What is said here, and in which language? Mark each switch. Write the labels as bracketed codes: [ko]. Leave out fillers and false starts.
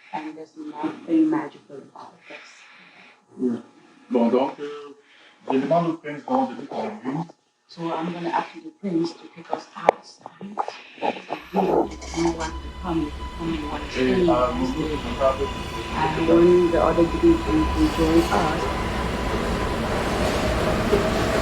[en] And there's nothing magical about this. [fr] Bon, donc, je demande au prince donc de nous conduire. [en] So I'm going to ask the prince to take us outside. If you want to come, you can come, you want to stay, you can stay. And when the other group can join us,